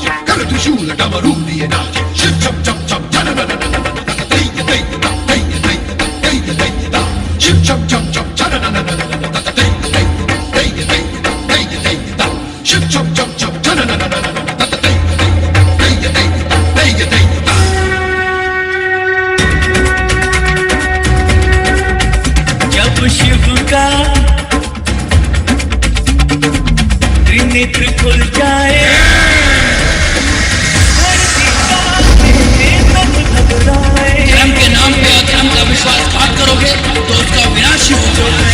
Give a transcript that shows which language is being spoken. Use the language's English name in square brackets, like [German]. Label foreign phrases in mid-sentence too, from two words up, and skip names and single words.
[Hindi] कर त्रिशूल डमरू लिए नाच शिव चम चम चम जनन दैय दैय दैय दैय दैय दैय शिव चम चम चम जनन दैय दैय दैय दैय दैय शिव चम चम चम जनन दैय दैय दैय दैय। जब शिव का त्रिनेत्र खुल जाए, धर्म के नाम पे अधर्म का विश्वासघात करोगे तो उसका विनाश ही होगा।